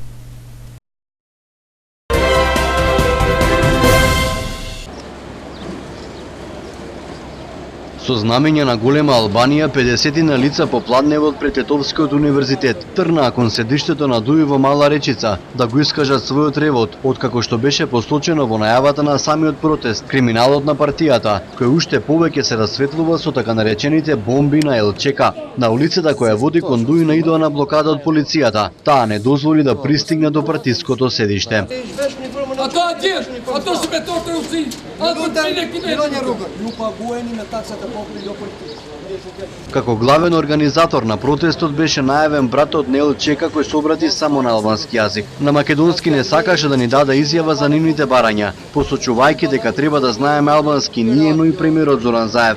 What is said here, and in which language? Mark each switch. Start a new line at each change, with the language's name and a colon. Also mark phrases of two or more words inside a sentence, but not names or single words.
Macedonian: Со знамење на голема Албанија, 50 лица попладневе од пред Тетовскиот универзитет трнаа кон седиштето на ДУИ во Мала Речица да го искажат својот ревот, откако што беше посочено во најавата на самиот протест, криминалот на партијата, кој уште повеќе се расветлува со така наречените бомби на ЛЧК. На улицата која води кон ДУИ наидоа на блокада од полицијата, таа не дозволи да пристигне до партиското седиште.
Serbian: A to gdje? A to su me to trusci. A to
Macedonian: Како главен организатор на протестот беше најавен братот Нел Чека, кој се обрати само на албански јазик. На македонски не сакаше да ни даде изјава за нивните барања, посочувајќи дека треба да знаеме албански ние, но и премиерот Зоран Заев.